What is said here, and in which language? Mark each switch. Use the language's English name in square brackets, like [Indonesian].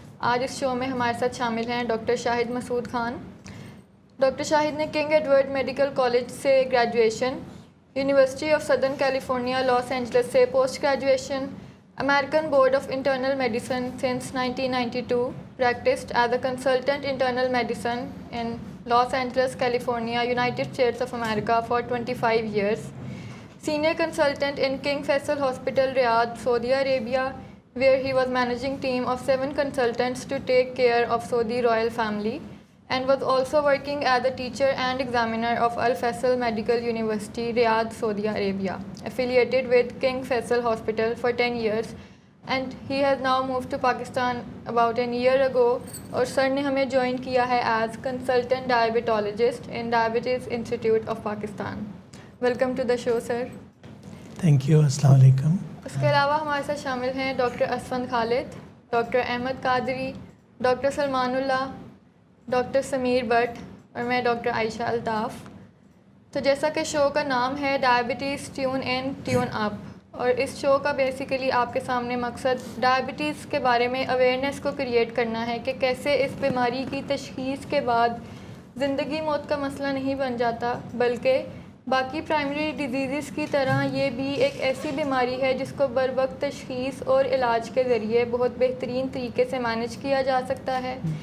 [Urdu] آج اس شو میں ہمارے ساتھ شامل ہیں ڈاکٹر شاہد مسعود خان. ڈاکٹر شاہد نے کنگ ایڈورڈ میڈیکل کالج سے graduation, university of southern California Los Angeles سے post graduation, [English] American Board of Internal Medicine since 1992, practiced as a consultant internal medicine in Los Angeles, California, United States of America for 25 years. Senior consultant in King Faisal Hospital, Riyadh, Saudi Arabia, where he was managing team of 7 consultants to take care of Saudi royal family, and was also working as a teacher and examiner of Al Faisal Medical University, Riyadh, Saudi Arabia, affiliated with King Faisal Hospital for 10 years, and he has now moved to Pakistan about a year ago. [Urdu] اور سر نے ہمیں join کیا ہے [English] as consultant diabetologist in Diabetes Institute of Pakistan. Welcome to the show, sir. [Urdu] Thank you. السلام علیکم. اس کے علاوہ ہمارے ساتھ شامل ہیں doctor Asfand Khalid, doctor Ahmad Qadri, doctor Salman Allah, doctor Sameer but اور میں ڈاکٹر عائشہ الطاف. تو جیسا کہ شو کا نام ہے ڈائبٹیز ٹیون ان ٹیون اپ، اور اس شو کا بیسیکلی آپ کے سامنے مقصد ڈائبٹیز کے بارے میں اویئرنیس کو کریٹ کرنا ہے کہ کیسے اس بیماری کی تشخیص کے بعد زندگی موت کا مسئلہ نہیں بن جاتا، بلکہ باقی پرائمری ڈیزیزز کی طرح یہ بھی ایک ایسی بیماری ہے جس کو بر وقت تشخیص اور علاج کے ذریعے بہت بہترین طریقے سے مینیج کیا جا سکتا ہے.